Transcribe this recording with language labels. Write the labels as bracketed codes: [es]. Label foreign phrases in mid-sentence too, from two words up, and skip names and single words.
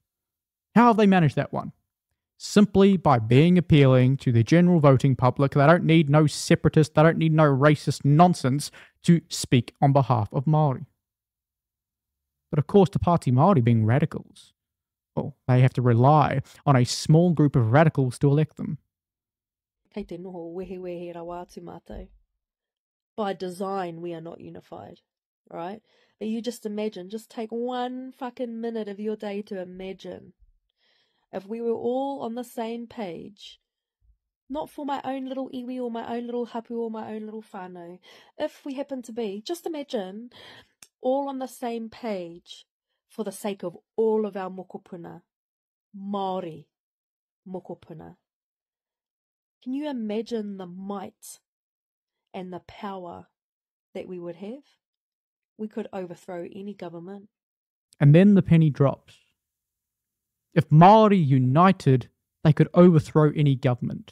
[en] How have they managed that one? Simply by being appealing to the general voting public. They don't need no separatist, they don't need no racist nonsense to speak on behalf of Māori. But of course, the Pāti Māori being radicals, well, they have to rely on a small group of radicals to elect them. [mi] Kei te noho wehe wehe rawa atu mātou. [en] by design we are not unified, right? But you just imagine, just take one fucking minute of your day to imagine if we were all on the same page, not for my own little iwi or my own little hapu or my own little whānau. If we happen to be, just imagine, all on the same page for the sake of all of our mokopuna, [mi] Māori mokopuna. [en] Can you imagine the might and the power that we would have? We could overthrow any government. And then the penny drops. If Māori united, they could overthrow any government.